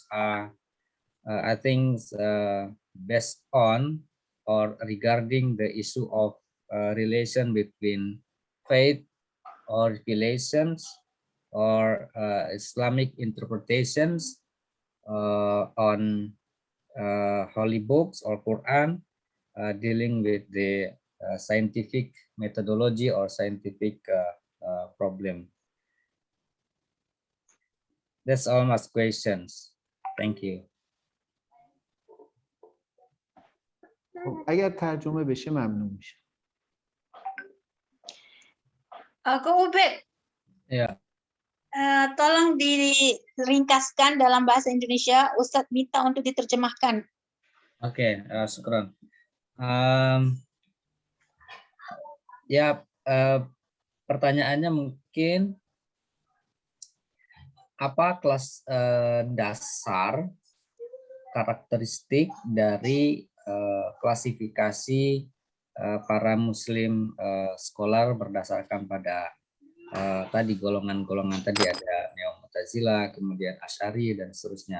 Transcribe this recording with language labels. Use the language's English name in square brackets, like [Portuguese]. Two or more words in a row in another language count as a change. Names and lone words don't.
[English] are, I think, based on or regarding the issue of relation between faith or relations or Islamic interpretations on holy books or Quran, dealing with the scientific methodology or scientific problem. That's all my questions. Thank you. [Persian] اگر ترجمه بشه ممنون میشه. [Indonesian] Ke Ubed, Ya. tolong diringkaskan dalam bahasa Indonesia. Ustadz minta untuk diterjemahkan. Oke, syukran. Ya, pertanyaannya mungkin apa kelas dasar karakteristik dari klasifikasi para [English] Muslim scholar [Indonesian] berdasarkan pada tadi golongan-golongan tadi, ada Neo-Mu'tazilah, kemudian Asy'ari dan seterusnya.